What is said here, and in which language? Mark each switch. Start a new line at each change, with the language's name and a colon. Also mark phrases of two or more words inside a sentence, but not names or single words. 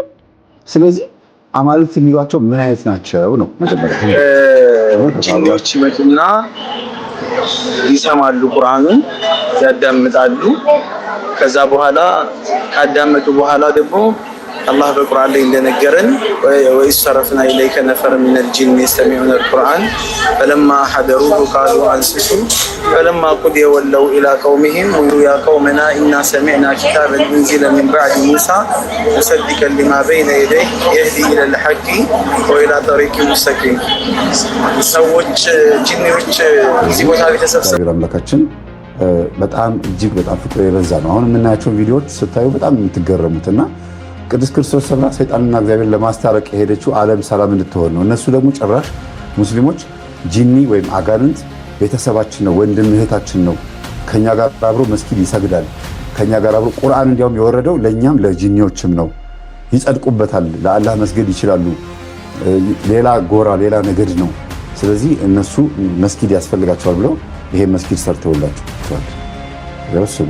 Amharic: ስለዚህ አማልክት የሚሏቸው ምን አይነት ናቸው ነው? ጂኒዎች ይመጡና ይሰማሉ፣ ቁርአኑን ያዳምጣሉ። ከዛ በኋላ ካዳመጡ በኋላ ደግሞ አላህ በቁርአን ላይ
Arabic: እንደነገረን وإذ صرفنا إليك نفرا من الجن يستمعون القرآن فلما حضروه قالوا أنصتوا فلما قضي ولوا إلى قومهم يا قومنا إنا سمعنا كتابا أنزل من بعد موسى مصدقا لما بين يديه يهدي إلى الحق وإلى طريق مستقيم።
Amharic: ሰዎች ጂኒዎች እዚህ ቦታ ቤተሰብሰብ አምላካችን በጣም እጅግ በጣም ፍቅር የበዛ ነው። አሁን የምናያቸው ቪዲዮዎች ስታዩ በጣም የምትገረሙትና ቅዱስ ክርስቶስ ሰምራ ሰይጣንና እግዚአብሔር ለማስታረቅ የሄደችው ዓለም ሰላም እንድትሆን ነው። እነሱ ደግሞ ጭራሽ ሙስሊሞች ጂኒ ወይም አጋንንት ቤተሰባችን ነው፣ ወንድም እህታችን ነው፣ ከኛ ጋር አብሮ መስጊድ ይሰግዳል፣ ከኛ ጋር አብሮ ቁርአን እንዲያውም የወረደው ለኛም ለጂኒዎችም ነው፣ ይጸድቁበታል፣ ለአላህ መስገድ ይችላሉ፣ ሌላ ጎራ ሌላ ነገድ ነው። ስለዚህ እነሱ መስጊድ ያስፈልጋቸዋል ብለው ይሄ መስጊድ ሰርተውላቸዋል። ያውስሙ